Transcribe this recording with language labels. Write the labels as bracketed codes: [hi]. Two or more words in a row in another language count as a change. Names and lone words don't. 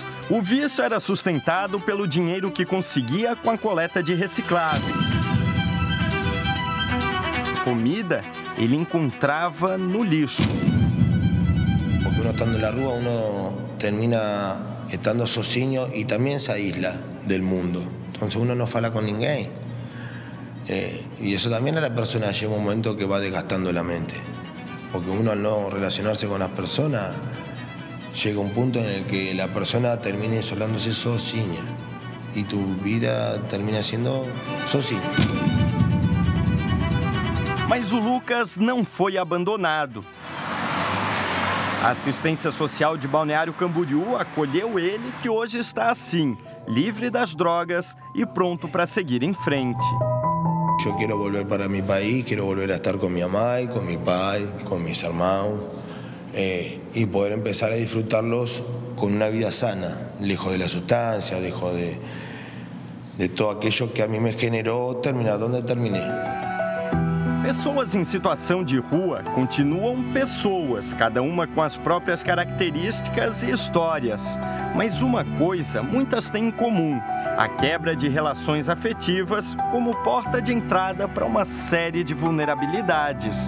[pt] O vício era sustentado pelo dinheiro que conseguia com a coleta de recicláveis. Comida ele encontrava no lixo. Porque uno estando na rua, uno termina estando sozinho e também [es] se aísla del mundo. [pt] Então uno não fala com ninguém. [es] Y eso también a la persona llega un momento que va desgastando la mente. Porque uno al no relacionarse con las personas, llega un punto en el que la persona termina isolándose sozinha. Y tu vida termina siendo sozinha. [pt] Mas o Lucas não foi abandonado. A assistência social de Balneário Camboriú acolheu ele, que hoje está assim, livre das drogas e pronto para seguir em frente. [es] Yo quiero volver para mi país, quiero volver a estar con mi mamá, con mi pai, con mis hermanos y poder empezar a disfrutarlos con una vida sana, lejos de la sustancia, lejos de todo aquello que a mí me generó terminar donde terminé. [pt] Pessoas em situação de rua continuam pessoas, cada uma com as próprias características e histórias. Mas uma coisa muitas têm em comum: a quebra de relações afetivas como porta de entrada para uma série de vulnerabilidades.